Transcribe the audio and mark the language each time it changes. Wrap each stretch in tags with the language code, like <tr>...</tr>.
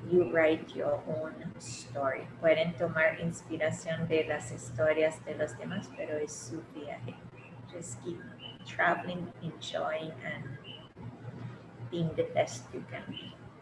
<en>You write your own story.</en> <es>Pueden tomar inspiración de las historias de los demás, pero es su viaje.</es> <en>Just keep traveling, enjoying, and being the best you can be.</en>